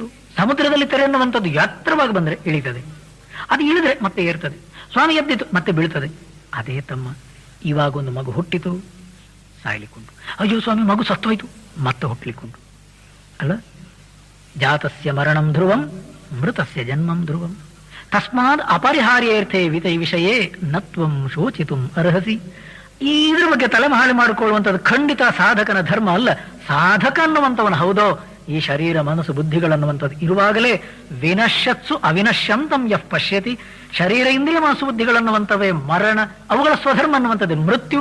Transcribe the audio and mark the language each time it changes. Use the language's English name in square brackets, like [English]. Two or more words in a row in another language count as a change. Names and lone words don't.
[Kannada] ಸಮುದ್ರದಲ್ಲಿ ತೆರೆ ಅನ್ನುವಂಥದ್ದು ಎತ್ತರವಾಗಿ ಬಂದ್ರೆ ಇಳಿತದೆ, ಅದು ಇಳಿದ್ರೆ ಮತ್ತೆ ಏರ್ತದೆ. ಸ್ವಾಮಿ ಎದ್ದಿತು ಮತ್ತೆ ಬೀಳ್ತದೆ. ಅದೇ ತಮ್ಮ, ಇವಾಗ ಒಂದು ಮಗು ಹುಟ್ಟಿತು, ಸಾಯ್ಲಿಕ್ಕುಂಟು. ಅಯ್ಯೋ ಸ್ವಾಮಿ ಮಗು ಸತ್ತೋಯ್ತು, ಮತ್ತೆ ಹುಟ್ಟಲಿಕ್ಕುಂಟು ಅಲ್ಲ. [Sanskrit] ಜಾತಸ್ಯ ಮರಣಂ ಧ್ರುವಂ ಮೃತಸ್ಯ ಜನ್ಮಂ ಧ್ರುವಂ, ತಸ್ಮಾದ್ ಅಪರಿಹಾರ್ಯರ್ಥೇ ವಿತೈ ವಿಷಯೇ ನತ್ವಂ ಶೋಚಿತುಂ ಅರ್ಹಸಿ. [Kannada] ಇದ್ರ ಬಗ್ಗೆ ತಲೆಮಹಾಳೆ ಮಾಡಿಕೊಳ್ಳುವಂಥದ್ದು ಖಂಡಿತ ಸಾಧಕನ ಧರ್ಮ ಅಲ್ಲ. ಸಾಧಕ ಅನ್ನುವಂಥವನು ಹೌದೋ, ಈ ಶರೀರ, ಮನಸ್ಸು, ಬುದ್ಧಿಗಳನ್ನುವಂಥದ್ದು ಇರುವಾಗಲೇ [Sanskrit] ವಿನಶ್ಯತ್ಸು ಅವಿನಶ್ಯಂತಂ ಯಃ ಪಶ್ಯತಿ. [Kannada] ಶರೀರ, ಇಂದ್ರಿಯ, ಮನಸ್ಸು, ಬುದ್ಧಿಗಳನ್ನುವಂಥವೇ ಮರಣ, ಅವುಗಳ ಸ್ವಧರ್ಮ ಅನ್ನುವಂಥದ್ದೇ ಮೃತ್ಯು.